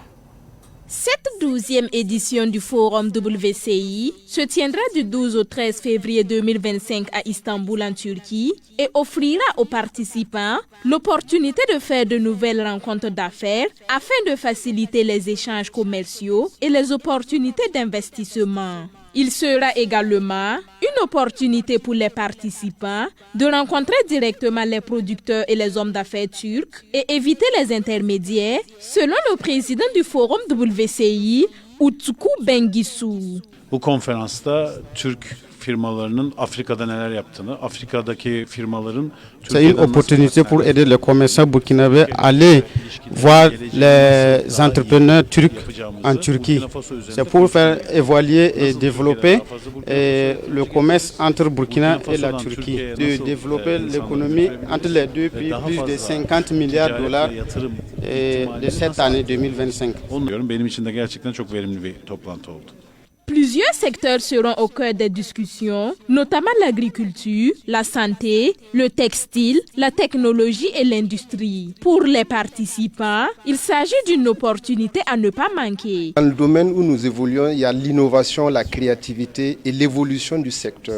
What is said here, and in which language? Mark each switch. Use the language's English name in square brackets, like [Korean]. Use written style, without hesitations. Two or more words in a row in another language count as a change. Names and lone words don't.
[French] Cette 12e édition du Forum WCI se tiendra du 12 au 13 février 2025 à Istanbul en Turquie et offrira aux participants l'opportunité de faire de nouvelles rencontres d'affaires afin de faciliter les échanges commerciaux et les opportunités d'investissement. Il sera également une opportunité pour les participants de rencontrer directement les producteurs et les hommes d'affaires turcs et éviter les intermédiaires, selon le président du Forum WCI, Utku Bengisu. [Turkish] Bu konferansta Türk firmalarının Afrika'da neler yaptığını, Afrika'daki firmaların [French] C'est une opportunité pour aider les commerçants burkinabés à aller voir les entrepreneurs turcs en Turquie. C'est pour faire évoluer et développer le commerce entre Burkina et la Turquie, de développer l'économie entre les deux pays, plus de 50 milliards de dollars de cette année 2025. [Turkish] Benim için de gerçekten çok verimli bir toplantı oldu. [French] Plusieurs secteurs seront au cœur des discussions, notamment l'agriculture, la santé, le textile, la technologie et l'industrie. Pour les participants, il s'agit d'une opportunité à ne pas manquer. Dans le domaine où nous évoluons, il y a l'innovation, la créativité et l'évolution du secteur.